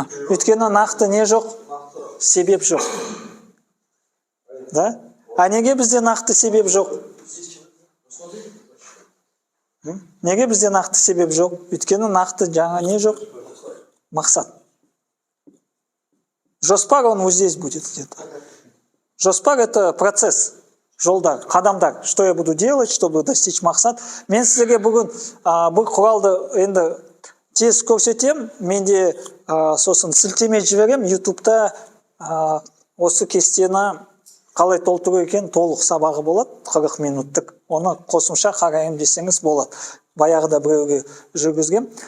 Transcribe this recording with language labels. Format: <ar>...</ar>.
<kk>Өйткені нақты не жоқ? Себеп жоқ. А неге бізде нақты себеп жоқ? Неге бізде нақты себеп жоқ? Өйткені нақты жаңа не жоқ? Мақсат. Жоспар,</kk> <ru>он вот здесь будет где-то.</ru> <kk>Жоспар это процесс, жолдар, қадамдар.</kk> <ru>Что я буду делать, чтобы достичь мақсат?</ru> <kk>Мен сіздерге бүгін бұл құралды енді тез көрсетем. Менде сосын сілтеме жіберем. Ютубта осы кестені қалай толтыру екен толық сабағы болады, 40 минуттық. Оны қосымша қарайым десеңіз болады. Баяғыда біреуге жүргізгем.</kk>